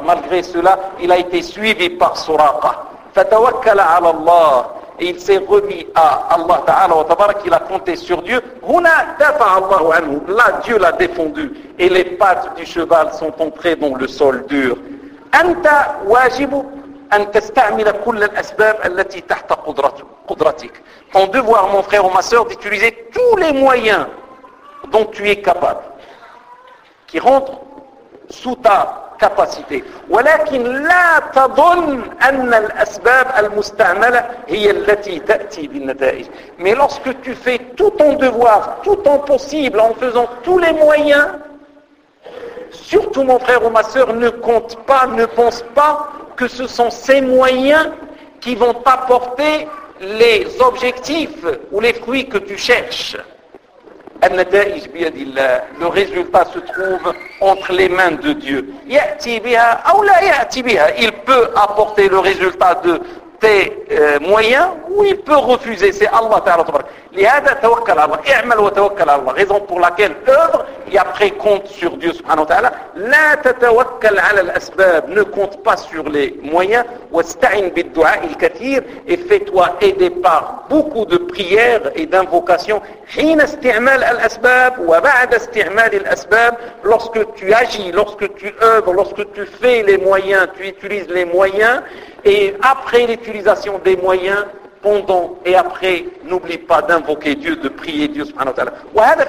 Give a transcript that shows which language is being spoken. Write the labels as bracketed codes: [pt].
[fr] Malgré cela, il a été suivi par سراقة. [ar] فتوكل على الله. [fr] Et il s'est remis à Allah Ta'ala wa Tabarak. Il a compté sur Dieu. [ar] هنا دفع الله عنه. [fr] Là, Dieu l'a défendu. Et les pattes du cheval sont entrées dans le sol dur. [ar] أنت واجب أن تستعمل كل الأسباب التي تحت قدرتك. [fr] Ton devoir, mon frère ou ma soeur, d'utiliser tous les moyens dont tu es capable, qui rentre sous ta capacité. [ar] ولكن لا تظن أن الأسباب المستعملة هي التي تأتي بالنتائج. [fr] Mais lorsque tu fais tout ton devoir, tout ton possible, en faisant tous les moyens, surtout mon frère ou ma sœur, ne compte pas, ne pense pas que ce sont ces moyens qui vont t'apporter les objectifs ou les fruits que tu cherches. [ar] النتائج بيد الله. [fr] Le résultat se trouve entre les mains de Dieu. [ar] يأتي بها أو لا يأتي بها. [fr] Il peut apporter le résultat de tes moyens ou il peut refuser. C'est Allah Ta'ala Tabarak. [ar] لهذا توكل على الله. اعمل وتوكل على الله. [fr] Raison pour laquelle œuvre et après compte sur Dieu Subhanahu wa Ta'ala. [ar] لا تتوكل على الأسباب. [fr] Ne compte pas sur les moyens. [ar] واستعن بالدعاء الكثير. [fr] Et fais-toi aider par beaucoup de prières et d'invocations. [ar] حين استعمال الأسباب وبعد استعمال الأسباب. [fr] Lorsque tu agis, lorsque tu œuvres, lorsque tu fais les moyens, tu utilises les moyens. Et après l'utilisation des moyens, pendant et après, n'oublie pas d'invoquer Dieu, de prier Dieu subhanahu wa ta'ala.